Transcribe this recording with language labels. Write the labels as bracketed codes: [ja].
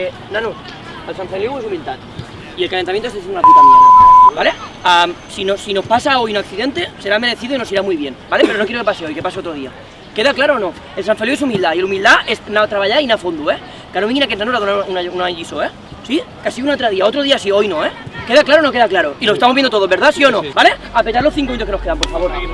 [es] Nano, el Sant Feliu es humildad y el calentamiento está siendo una puta mierda, ¿vale? Si nos pasa hoy un accidente, será merecido y nos irá muy bien, ¿vale? Pero no quiero que pase hoy, que pase otro día. ¿Queda claro o no? [ca] El Sant Feliu és humildad i l'humildad és anar a treballar i anar a fondo, Que no vinguin aquests nanos a donar una lliçó, ¿Sí? [es] Casi un otro día sí, hoy no, ¿Queda claro o no queda claro? Y lo estamos viendo todos, ¿verdad? ¿Sí o no? ¿Vale? A petar los 5 minutos que nos quedan, por favor.